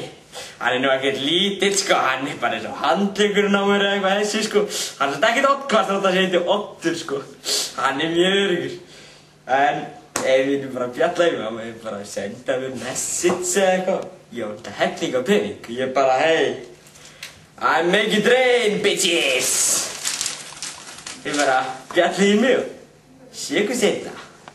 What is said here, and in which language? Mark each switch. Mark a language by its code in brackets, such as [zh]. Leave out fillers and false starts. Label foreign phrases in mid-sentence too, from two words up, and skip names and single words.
[is] Hann er nú ekkert lítill, sko, hann er bara eins og handleggurinn á mér eða eitthvað þessi, sko. Hann er svona ekkert Oddkvart þótt að það heiti Oddur, sko. Hann er mjög öruggur. En ef við viljum bara bjalla yfir, þá maður bara senda mér message eða eitthvað. Ég á þetta helling á pening. Ég bara, [en] hey, I make it rain, bitches! [is] Þið bara bjallið í mig og sé ykkur seinna.